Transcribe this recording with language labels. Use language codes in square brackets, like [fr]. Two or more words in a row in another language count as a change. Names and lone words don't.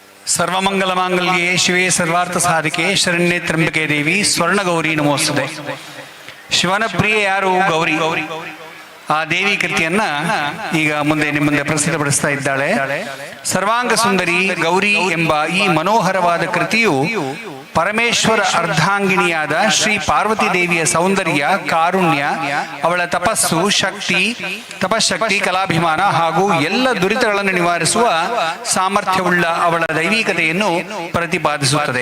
[sa] ಸರ್ವಮಂಗಲಮಾಂಗಲ್ಯೆ ಶಿವೆ ಸರ್ವಾರ್ಥ ಸಾಧಿಕೆ ಶರಣ್ಯೆ ತ್ರ್ಯಂಬಕೆ ದೇವಿ ಸ್ವರ್ಣಗೌರಿ ನಮೋಸ್ತುತೆ. [kn] ಶಿವನ ಪ್ರಿಯೆ ಯಾರು? ಗೌರಿ. ಆ ದೇವಿ ಕೃತಿಯನ್ನ ಈಗ ನಿಮ್ಮ ಮುಂದೆ ಪ್ರಸ್ತುತಪಡಿಸ್ತಾ ಇದ್ದಾಳೆ. ಸರ್ವಾಂಗ ಸುಂದರಿ ಗೌರಿ ಎಂಬ ಈ ಮನೋಹರವಾದ ಕೃತಿಯು ಪರಮೇಶ್ವರ ಅರ್ಧಾಂಗಿಣಿಯಾದ ಶ್ರೀ ಪಾರ್ವತಿ ದೇವಿಯ ಸೌಂದರ್ಯ, ಕಾರುಣ್ಯ, ಅವಳ ತಪಶಕ್ತಿ, ಕಲಾಭಿಮಾನ ಹಾಗೂ ಎಲ್ಲ ದುರಿತಗಳನ್ನು ನಿವಾರಿಸುವ ಸಾಮರ್ಥ್ಯವುಳ್ಳ ಅವಳ ದೈವಿಕತೆಯನ್ನು ಪ್ರತಿಪಾದಿಸುತ್ತದೆ.